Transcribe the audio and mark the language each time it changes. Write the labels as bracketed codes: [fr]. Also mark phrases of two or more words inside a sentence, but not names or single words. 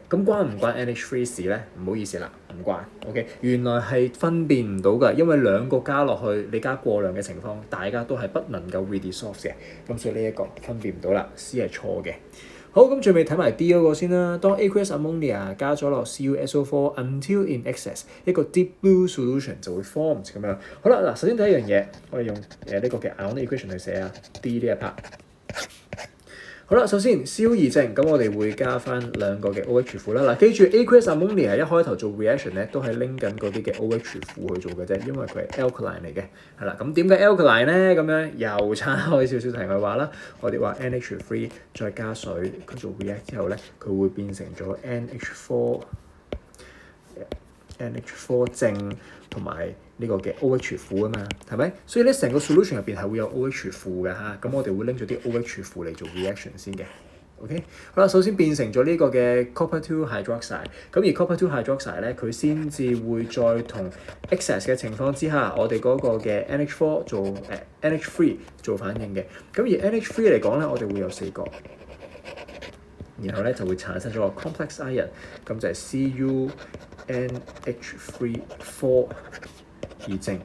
[yue] 咁關唔關 NH3 事咧？唔好意思啦，唔關。OK， 原來係分辨唔到㗎，因為兩個加落去，你加過量嘅情況，大家都係不能夠 redissolve 嘅。咁所以呢一個分辨唔到啦 ，C 係錯嘅。好，咁最尾睇埋 D 嗰個先啦。當 [en] aqueous ammonia [yue] 加咗落 CuSO4 [en] until in excess， [yue] 一個 [en] deep blue solution [yue] 就會 form 咁樣。好啦，嗱，首先第一樣嘢，我哋用呢個嘅 [en] ionic equation [yue] 去寫啊 ，D 呢一 part。好啦，首先 Cu 二正，咁我哋會加翻兩個嘅 OH 負啦。嗱，記住 [en] aqueous ammonia [yue] 一開頭做 reaction 咧，都係拎緊嗰啲嘅 OH 負去做嘅啫，因為佢係 alkaline 嚟嘅。係啦，咁點解 alkaline 咧？咁樣又岔開少少題外話啦。我哋話 NH3 再加水，佢做 react 之後咧，佢會變成咗 NH4 正同埋呢個嘅 OH 負啊嘛，係咪？所以咧成個 solution 入邊係會有 OH 負嘅嚇，咁我哋會拎咗啲 OH 負嚟做 reaction 先嘅。OK， 好啦，首先變成咗呢個嘅 [en] copper-2 hydroxide， [yue] 咁而 [en] copper-2 hydroxide [yue] 咧，佢先至會再同 excess 嘅情況之下，我哋嗰個嘅 NH4 做NH3 做反應嘅。咁而 NH3 嚟講咧，我哋會有4個。然後咧就會產生咗個 [en] complex ion， [yue] 咁就係 CuNH3 二正。